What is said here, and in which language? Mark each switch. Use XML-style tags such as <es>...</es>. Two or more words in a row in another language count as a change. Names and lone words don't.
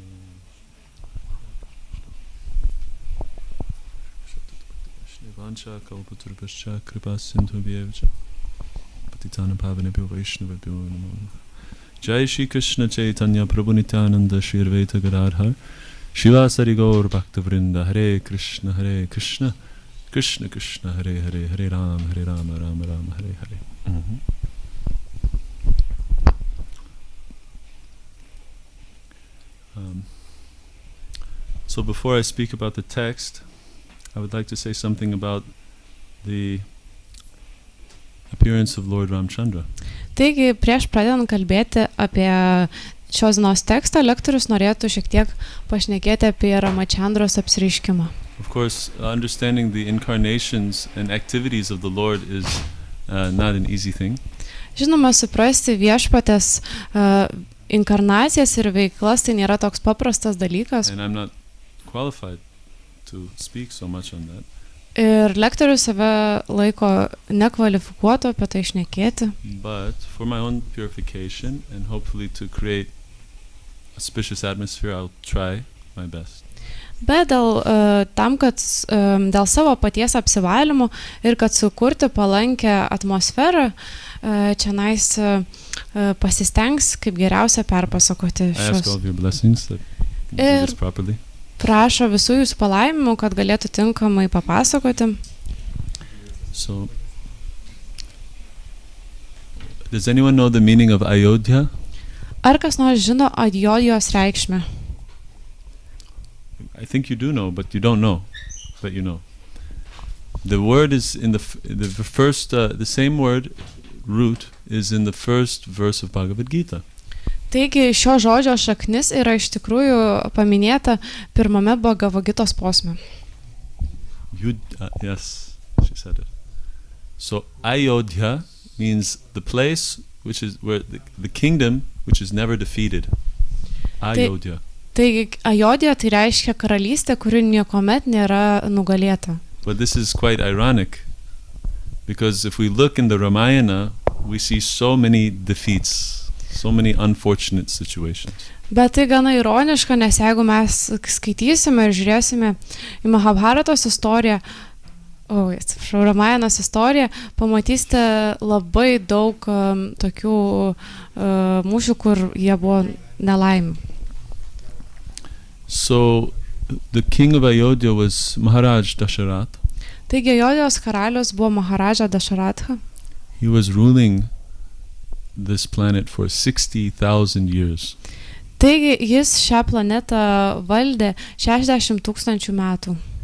<sa>वाञ्छा कल्पतरुभ्यश्च कृपा सिन्धुभ्य एव च पतितानां पावनेभ्यो वैष्णवेभ्यो नमो जय श्री कृष्ण चैतन्य प्रभु नित्यानन्द श्री अद्वैत गदाधर श्रीवासादि गौर भक्तवृन्द हरे कृष्ण कृष्ण कृष्ण हरे हरे हरे राम राम हरे हरे.</sa> <en>So before I speak about the text, I would like to say something about the appearance of Lord Ramchandra.</en> <lt>Taigi, prieš pradedant kalbėti apie šios dienos tekstą, lektorius norėtų šiek tiek pašnekėti apie Ramachandros apsireiškimą.</lt> <en>Of course, understanding the incarnations and activities of the Lord is not an easy thing.</en> <lt>Žinoma, suprasti viešpatės inkarnacijas ir veiklas tai nėra toks paprastas dalykas.</lt> <en>And I'm not qualified to speak so much on that.</en> <lt>Ir lektorius save laiko nekvalifikuoto apie tai šnekėti.</lt> <en>But for my own purification and hopefully to create auspicious atmosphere, I'll try my best.</en> <lt>Bet tam, kad dėl savo paties apsivalymo ir kad sukurti palankę atmosferą, čionais pasistengs kaip geriausia perpasakoti</lt> <en>I ask all of your blessings that you do this properly.</en> <lt>Prašo visų jūsų palaimimų, kad galėtų tinkamai papasakoti.</lt> <en>So, does anyone know the meaning of Ayodhya?</en> <lt>Ar kas nors žino Ajodhijos reikšmę?</lt> <en>I think you do know, but you don't know. But you know. The word is in the first, the same word, root, is in the first verse of Bhagavad Gita.</en> <lt>Taigi šio žodžio šaknis yra iš tikrųjų paminėta pirmame Bhagavad Gitos posme.</lt> <en>Yes, she said it. So Ayodhya means the place which is where the kingdom which is never defeated. Ayodhya.</en> <lt>Taigi Ajodhija tai reiškia karalystė, kuri niekuomet nėra nugalėta.</lt> <en>But this is quite ironic because if we look in the Ramayana, we see so many defeats. So many unfortunate situations.</en> <lt>Bet tai gana ironiška, nes jeigu mes skaitysime ir žiūrėsime į Mahabharatos istoriją, Ramajanos istoriją, pamatysite labai daug tokių mūšių, kur jie buvo nelaimių.</lt> <en>So the king of Ayodhya was Maharaj Dasharatha.</en> <lt>Taigi Ajodhijos karalius buvo Maharaja Dasharatha.</lt> <en>He was ruling this planet for 60,000 years.</en> <lt>Taigi jis šią planetą valdė 60,000 metų.</lt>